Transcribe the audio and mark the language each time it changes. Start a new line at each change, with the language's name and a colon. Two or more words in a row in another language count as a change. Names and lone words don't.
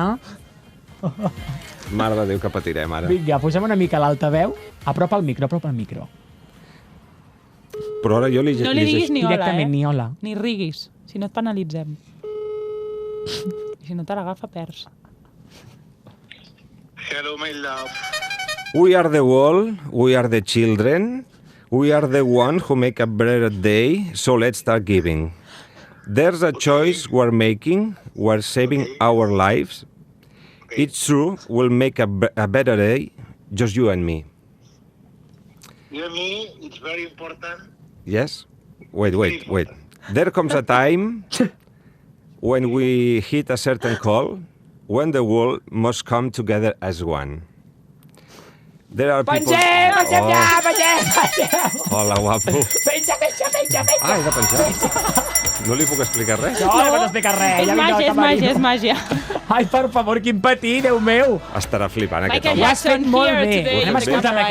Catalan: Mare de Déu, que patirem ara. Vinga, posem una mica l'altaveu. Apropa el micro. Però ara jo li... No li diguis ni hola, Directament, ni hola. Ni riguis, si no et penalitzem. I si no te l'agafa, perds.
English: Hello, my love. We are the world, we are the children, we are the one who make a better day, so let's start giving. There's a choice we're making, we're saving our lives. It's true, we'll make a better day, just you and me. You and me, it's very important. Yes? Wait. There comes a time when we hit a certain call, when the world must come together as one. There are people...
Catalan: Pengem ja! Hola, guapo. Penja! Ah, he de penjar? No li puc explicar res? No pots explicar res. És màgia. Ai, per favor, quin patí, Déu meu. Estarà flipant aquest Michael home. Ho has fet Jackson molt
English: here
Catalan: bé.
English: today.
Catalan: Anem a escoltar
English: Right.